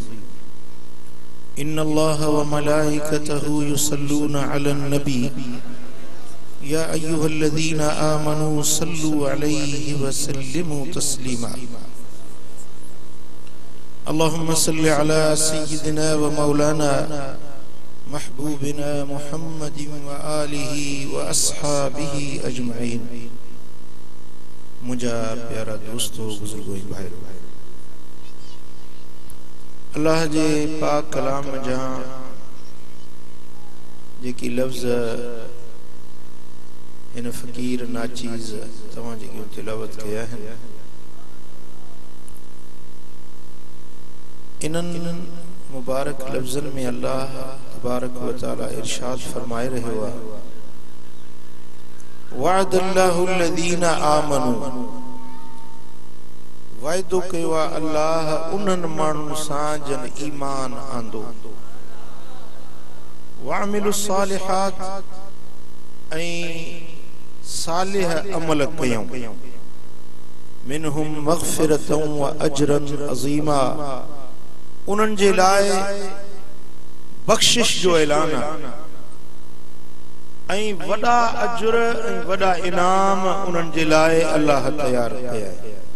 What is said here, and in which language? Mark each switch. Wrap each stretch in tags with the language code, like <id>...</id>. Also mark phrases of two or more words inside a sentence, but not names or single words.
<ar>إن الله وملائكته يصلون على النبي يا أيها الذين آمنوا صلوا عليه وسلموا تسليما. اللهم صل على سيدنا ومولانا محبوبنا محمد وآله وأصحابه أجمعين.</ar> <sd>मुझा प्यारा दोस्तों बुजुर्गों भाइयों, अल्लाह जे पाक कलाम जहां जेकी लफ्ज़ इन फ़कीर नाचीज़ तव्हां जेकी तिलावत कया आहिनि, इन्हनि मुबारक लफ्ज़नि में</sd> <ar>الله تبارك وتعالى</ar> <sd>इरशाद फरमाए रहियो आहे,</sd> <ar>وعد الله الذين آمنوا,</ar> <sd>वाइदो कयो आहे अल्लाह उन्हनि माण्हुनि सां जन ईमान आंदो,</sd> <ar>وعملوا صالحات,</ar> <sd>ऐं सालिह अमल कयूं,</sd> <ar>منهم مغفرة وأجرا عظيما,</ar> <sd>उन्हनि जे लाइ बख़्शिश जो ऐलान आहे ऐं वॾा अजर ऐं वॾा इनाम उन्हनि जे लाइ अल्लाह तयार कया आहे।</sd>